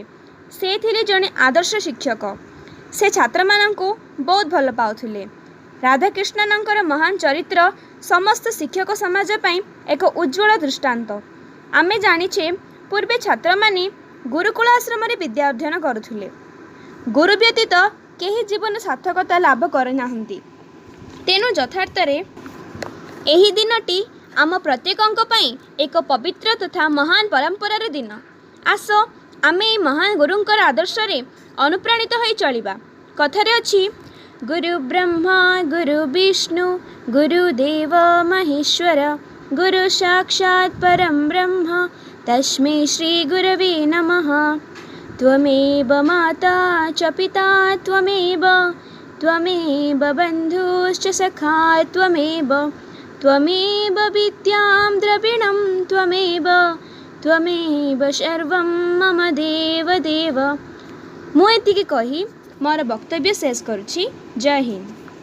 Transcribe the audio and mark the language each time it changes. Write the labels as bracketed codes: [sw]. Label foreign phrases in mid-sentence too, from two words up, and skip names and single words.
[or] ସେ ଥିଲେ ଜଣେ ଆଦର୍ଶ ଶିକ୍ଷକ। ସେ ଛାତ୍ର ମାନଙ୍କୁ ବହୁତ ଭଲ ପାଉଥିଲେ। ରାଧାକୃଷ୍ଣନଙ୍କର ମହାନ ଚରିତ୍ର ସମସ୍ତ ଶିକ୍ଷକ ସମାଜ ପାଇଁ ଏକ ଉଜ୍ଜ୍ୱଳ ଦୃଷ୍ଟାନ୍ତ। ଆମେ ଜାଣିଛେ ପୂର୍ବେ ଛାତ୍ର ମାନେ ଗୁରୁକୁଳ ଆଶ୍ରମ ରେ ବିଦ୍ୟା ଅଧ୍ୟୟନ କରୁଥିଲେ। ଗୁରୁ ବ୍ୟତୀତ କେହି ଜୀବନ ସାର୍ଥକତା ଲାଭ କରନାହାନ୍ତି। ତେଣୁ ଯଥାର୍ଥ ରେ ଏହି ଦିନଟି ଆମ ପ୍ରତ୍ୟେକଙ୍କ ପାଇଁ ଏକ ପବିତ୍ର ତଥା ମହାନ ପରମ୍ପରାର ଦିନ। ଆସ ଆମେ ଏହି ମହାନ ଗୁରୁଙ୍କର ଆଦର୍ଶ ରେ ଅନୁପ୍ରାଣିତ ହୋଇ ଚାଲିବା। କଥାରେ ଅଛି, [sa] गुरु ब्रह्मा गुरु विष्णु गुरुदेव महेश्वर, गुरु साक्षात् परं ब्रह्म तस्मै श्री गुरवे नमः। त्वमेव माता च पिता त्वमेव बन्धुश्च सखा त्वमेव विद्यां द्रविणं त्वमेव सर्वं मम देव देव। [or] ମୁଁ ଏତିକି କହି ମୋର ବକ୍ତବ୍ୟ ଶେଷ କରୁଛି। ଜୟ ହିନ୍ଦ।